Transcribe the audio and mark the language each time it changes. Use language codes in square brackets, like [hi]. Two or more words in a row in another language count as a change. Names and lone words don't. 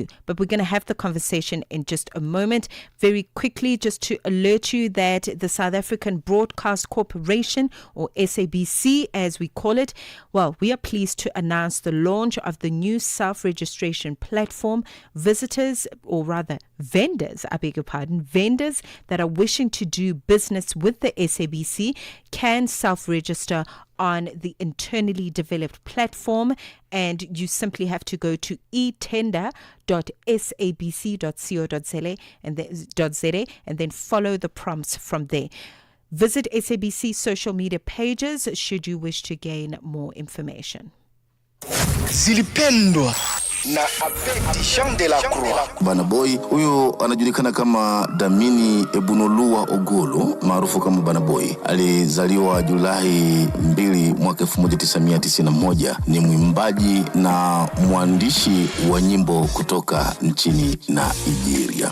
[en] But we're going to have the conversation in just a moment. Very quickly, just to alert you that the South African Broadcast Corporation, or SABC as we call it, well, we are pleased to announce the launch of the new self-registration platform. Visitors, or rather vendors, vendors that are wishing to do business with the SABC can self-register on the internally developed platform, and you simply have to go to etender.sabc.co.za and then follow the prompts from there. Visit SABC social media pages should you wish to gain more information. [sw] Zilipendwa na Abedi Jean de la Croix. Bana Boy huyo anajulikana kama Damini Ebunolua Ogolo maarufu kama Bana Boy. Alizaliwa Julai 2 mwaka 1991. Ni mwimbaji na mwandishi wa nyimbo kutoka nchini Nigeria.